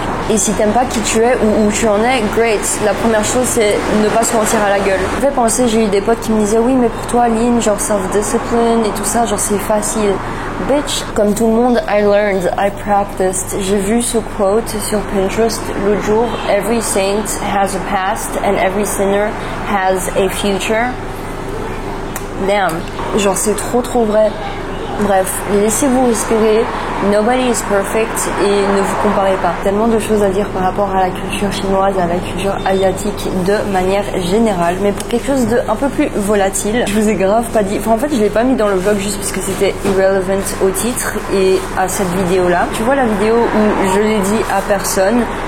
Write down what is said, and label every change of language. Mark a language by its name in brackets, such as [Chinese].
[French] Et si t'aimes pas qui tu es ou où tu en es, great. La première chose, c'est ne pas se mentir à la gueule. Ça me fait penser, j'ai eu des potes qui me disaient oui, mais pour toi, Lynn, genre self-discipline et tout ça, genre c'est facile. Bitch, comme tout le monde, I learned, I practiced. J'ai vu ce quote sur Pinterest l'autre jour. [English] Every saint has a past and every sinner has a future. [French] Damn, genre c'est trop vrai. Bref, laissez-vous respirer, nobody is perfect et ne vous comparez pas. Tellement de choses à dire par rapport à la culture chinoise, à la culture asiatique de manière générale, mais pour quelque chose de un peu plus volatile, je vous ai grave pas dit, enfin en fait je l'ai pas mis dans le vlog juste parce que c'était irrelevant au titre et à cette vidéo là. Tu vois la vidéo où je l'ai dit à personne,